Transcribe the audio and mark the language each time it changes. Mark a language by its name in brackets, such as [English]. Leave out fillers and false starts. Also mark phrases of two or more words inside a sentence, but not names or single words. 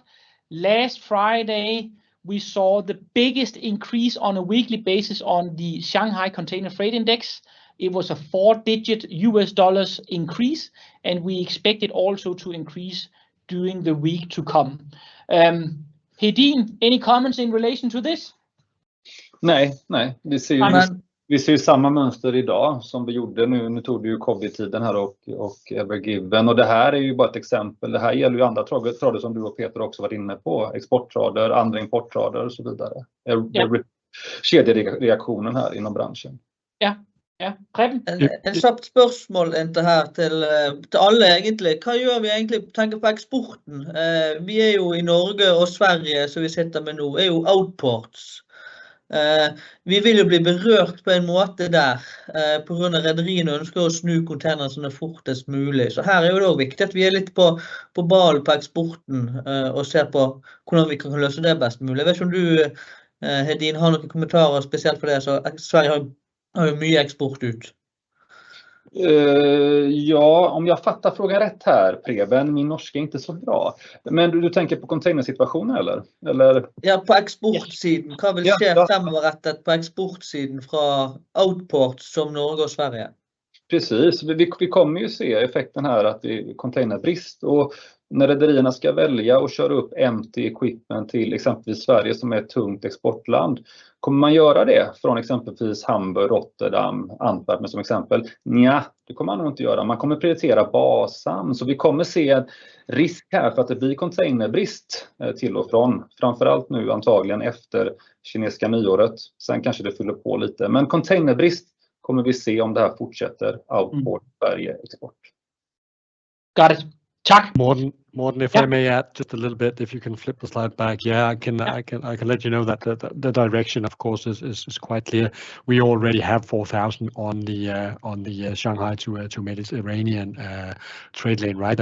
[English] Last Friday, we saw the biggest increase on a weekly basis on the Shanghai Container Freight Index. It was a 4-digit US dollars increase, and we expect it also to increase during the week to come. Hedin, any comments in relation to this? [Swedish] Nej, vi ser ju samma mönster idag som vi gjorde nu tog det ju covid-tiden här och Ever Given, och det här är ju bara ett exempel. Det här gäller ju andra trader som du och Peter också varit inne på, exporttrader, andra importtrader och så vidare. Kedjereaktionen här inom branschen. Ja. Preben? [Norwegian] En kjapt spørsmål her til alle egentlig. Hva gjør vi egentlig tenker på eksporten? Vi jo i Norge og Sverige, som vi sitter med nå, jo outports. Vi vil jo bli berørt på en måte der, på grunn av rederiene ønsker å snu containerne sånn fortest mulig. Så her jo det også viktig at vi litt på ballen på eksporten, og ser på hvordan vi kan løse det best mulig. Jeg vet ikke om du, Hedin, har noen kommentarer spesielt for det, så Sverige har jo mye eksport ut. [Swedish] Ja, om jag fattar frågan rätt här, Preben, min norska är inte så bra. Men du tänker på containersituationen eller? [Norwegian] Ja, på eksportsiden. Hva vil skje fremoverrettet på eksportsiden fra outports som Norge och Sverige? [Swedish] Precis, vi kommer ju se effekten här att det är containerbrist, och när rederierna ska välja och köra upp [English] empty equipment [Swedish] till exempelvis Sverige som är ett tungt exportland, kommer man göra det från exempelvis Hamburg, Rotterdam, Antwerpen som exempel? Nja, det kommer man nog inte göra. Man kommer prioritera bashamn, så vi kommer se en risk här för att det blir containerbrist till och från. Framförallt nu antagligen efter kinesiska nyåret. Sen kanske det fyller på lite, men containerbrist kommer vi se om det här fortsätter. Outport, Sverige, export. [English] Got it. Tack. Morten, if I may add just a little bit, if you can flip the slide back, I can let you know that the direction, of course, is quite clear. We already have 4,000 on the Shanghai to Mediterranean trade lane, right?